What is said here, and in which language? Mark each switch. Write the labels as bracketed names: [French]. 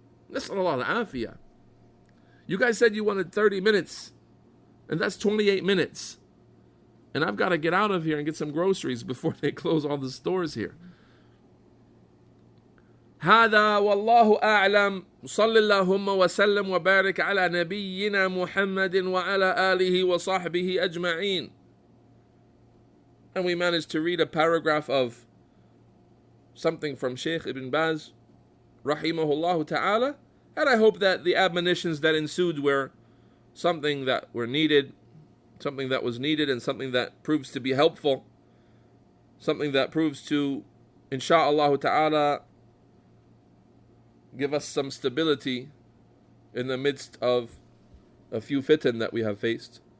[English] Nas'Allah al-Afiyah. You guys said you wanted 30 minutes, and that's 28 minutes. And I've got to get out of here and get some groceries before they close all the stores here. [Arabic] هذا والله أعلم. صلى اللهم وسلم وبارك على نبينا محمد وعلى آله وصحبه أجمعين. [English] And we managed to read a paragraph of something from Sheikh Ibn Baz, rahimahullah ta'ala. And I hope that the admonitions that ensued were something that was needed, and something that proves to be helpful, something that proves to, insha'Allah ta'ala, give us some stability in the midst of a few fitan that we have faced.